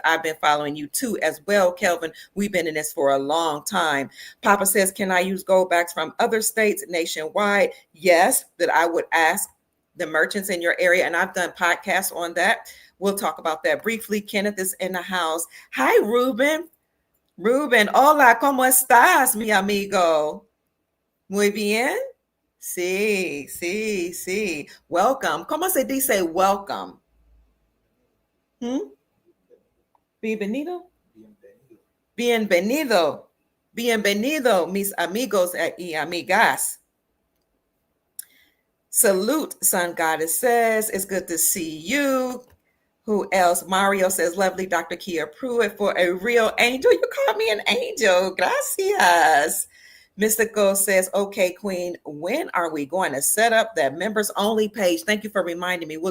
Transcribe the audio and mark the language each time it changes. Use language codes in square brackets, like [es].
[en] I've been following you too as well, Kelvin. We've been in this for a long time. Papa says, "Can I use gold backs from other states nationwide?" Yes, that I would ask the merchants in your area, and I've done podcasts on that. We'll talk about that briefly. Kenneth is in the house. Hi, Ruben. [es] Ruben, hola, ¿cómo estás, mi amigo? Muy bien. Sí, sí, sí. Welcome. ¿Cómo se dice welcome? ¿Hmm? Bienvenido. Bienvenido. Bienvenido, mis amigos y amigas. [en] Salute, Sun Goddess says. It's good to see you. Who else? Mario says, lovely Dr. Kia Pruitt for a real angel. You called me an angel. [es] Gracias. [en] Mystical says, okay, Queen, when are we going to set up that members only page? Thank you for reminding me.